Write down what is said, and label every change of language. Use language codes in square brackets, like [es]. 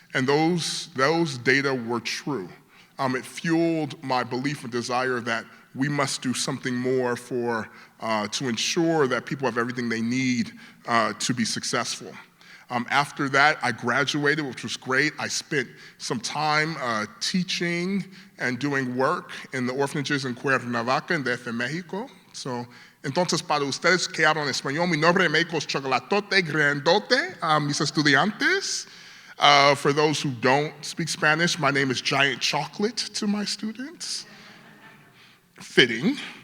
[en] And those data were true. It fueled my belief and desire that we must do something more to ensure that people have everything they need to be successful. After that, I graduated, which was great. I spent some time teaching and doing work in the orphanages in Cuernavaca, in DF, Mexico. [es] So, entonces, para ustedes que hablan español, mi nombre en México es Chocolatote Grandote, mis estudiantes. [en] For those who don't speak Spanish, my name is Giant Chocolate to my students. Fitting.